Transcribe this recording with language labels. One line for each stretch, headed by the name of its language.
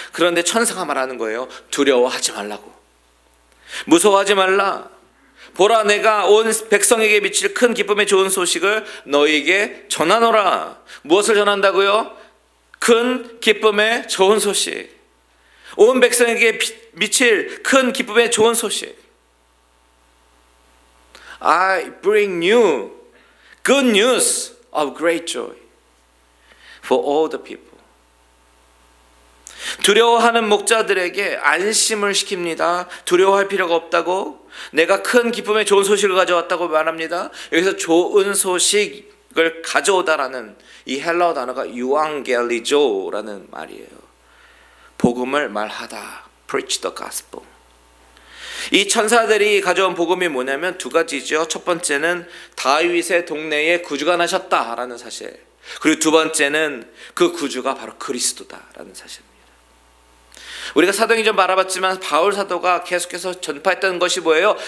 Korean: 그런데 천사가 말하는 거예요. 두려워하지 말라고. 무서워하지 말라. 보라, 내가 온 백성에게 미칠 큰 기쁨의 좋은 소식을 너희에게 전하노라. 무엇을 전한다고요? 큰 기쁨의 좋은 소식. 온 백성에게 미칠 큰 기쁨의 좋은 소식.
English: I bring you good news of great joy for all the people.
Korean: 두려워하는 목자들에게 안심을 시킵니다. 두려워할 필요가 없다고, 내가 큰 기쁨의 좋은 소식을 가져왔다고 말합니다. 여기서 좋은 소식을 가져오다라는 이 헬라어 단어가 유앙겔리조라는 말이에요. 복음을 말하다,
English: preach the gospel.
Korean: 이 천사들이 가져온 복음이 뭐냐면 두 가지죠. 첫 번째는 다윗의 동네에 구주가 나셨다라는 사실, 그리고 두 번째는 그 구주가 바로 그리스도다라는 사실입니다. 우리가 사도행전 알아봤지만 바울 사도가 계속해서 전파했던 것이 뭐예요?